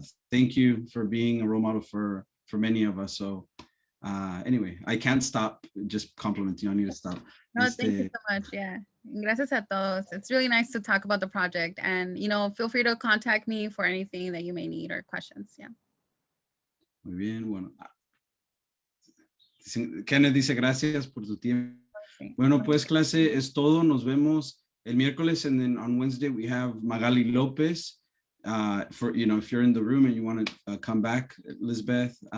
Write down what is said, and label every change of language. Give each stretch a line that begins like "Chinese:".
English: Thank you for being a role model for many of us. So anyway, I can't stop just complimenting you. I need to stop. No, thank you so much. Yeah.
Spanish: Gracias a todos.
English: It's really nice to talk about the project, and feel free to contact me for anything that you may need or questions. Yeah.
Spanish: Muy bien. Bueno, Kenneth dice gracias por tu tiempo. Bueno, pues clase es todo. Nos vemos el miércoles,
English: and then on Wednesday we have Magali Lopez. For if you're in the room and you want to come back, Lizbeth.